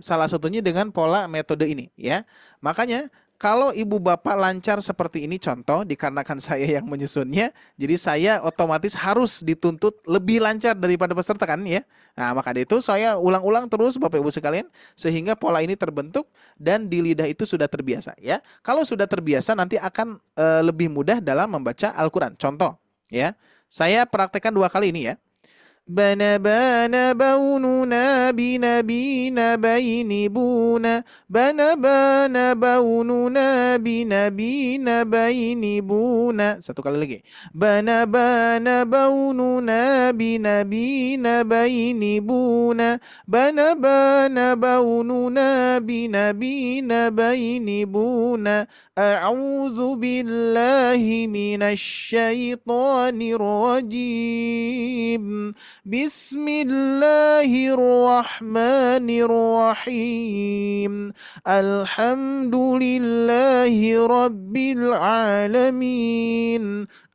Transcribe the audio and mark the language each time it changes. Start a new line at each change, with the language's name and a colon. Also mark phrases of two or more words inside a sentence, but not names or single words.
Indonesian: Salah satunya dengan pola metode ini ya. Makanya kalau ibu bapak lancar seperti ini contoh, dikarenakan saya yang menyusunnya, jadi saya otomatis harus dituntut lebih lancar daripada peserta kan ya. Nah, maka dari itu saya ulang-ulang terus Bapak Ibu sekalian sehingga pola ini terbentuk dan di lidah itu sudah terbiasa ya. Kalau sudah terbiasa nanti akan lebih mudah dalam membaca Al-Quran. Contoh ya, saya praktekkan 2 kali ini ya. Bana baununa bina baini buna. Bana baununa bina baini buna. 1 kali lagi. Bana baununa bina baini buna. Bana baununa bina baini buna.
Arabic: أعوذ بالله من الشيطان الرجيم. بسم الله الرحمن الرحيم. الحمد لله رب العالمين.